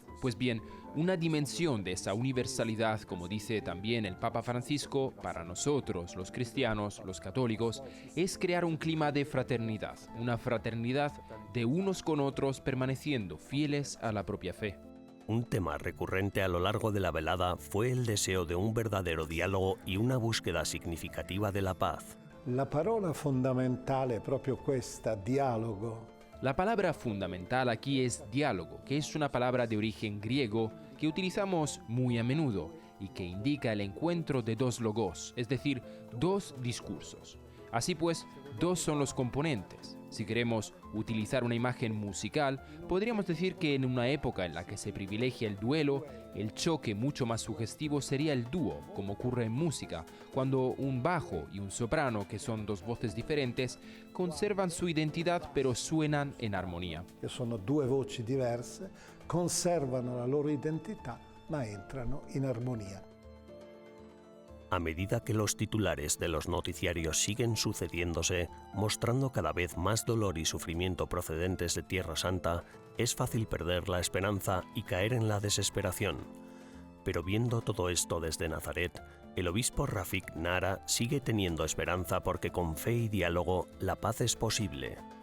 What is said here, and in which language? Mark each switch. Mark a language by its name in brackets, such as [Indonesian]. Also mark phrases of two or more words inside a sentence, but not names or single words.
[Spanish] Pues bien, una dimensión de esa universalidad, como dice también el Papa Francisco, para nosotros, los cristianos, los católicos, es crear un clima de fraternidad, una fraternidad de unos con otros permaneciendo fieles a la propia fe. Un tema recurrente a lo largo de la velada fue el deseo de un verdadero diálogo y una búsqueda significativa de la paz. [Italian] La parola fondamentale è proprio questa, dialogo. [Spanish] La palabra fundamental aquí es diálogo, que es una palabra de origen griego que utilizamos muy a menudo y que indica el encuentro de dos logos, es decir, dos discursos. Así pues, dos son los componentes. Si queremos utilizar una imagen musical, podríamos decir que en una época en la que se privilegia el duelo, el choque mucho más sugestivo sería el dúo, como ocurre en música, cuando un bajo y un soprano, que son dos voces diferentes, conservan su identidad pero suenan en armonía. [Italian] Que sono due voci diverse, conservano la loro identità, ma entrano in armonia. [Spanish] A medida que los titulares de los noticiarios siguen sucediéndose, mostrando cada vez más dolor y sufrimiento procedentes de Tierra Santa, es fácil perder la esperanza y caer en la desesperación. Pero viendo todo esto desde Nazaret, el obispo Rafik Nara sigue teniendo esperanza porque con fe y diálogo la paz es posible.